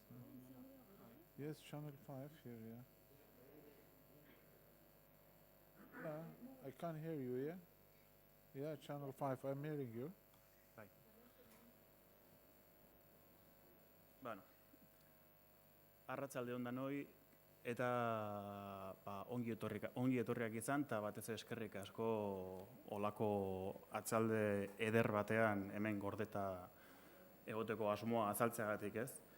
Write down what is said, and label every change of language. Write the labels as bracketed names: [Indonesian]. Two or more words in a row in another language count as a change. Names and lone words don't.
[English] Yes, channel 5 here, yeah. I can hear you, yeah? Yeah, channel 5, I'm hearing you. [Basque] Bueno, arratsalde on danoi eta ongi etorriak izan eta batez eskerrik asko olako atzalde eder batean hemen gordeta egoteko asmoa azaltzeagatik, ez?